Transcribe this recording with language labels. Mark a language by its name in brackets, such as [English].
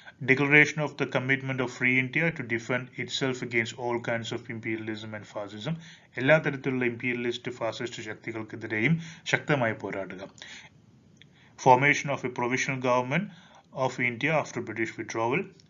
[English] Declaration of the commitment of free India to defend itself against all kinds of imperialism and fascism. [Malayalam] എല്ലാ തരത്തിലുള്ള imperialist fascist ശക്തികൾക്കെതിരെയും ശക്തമായി പോരാടുക. [English] Formation of a provisional government of India after British withdrawal.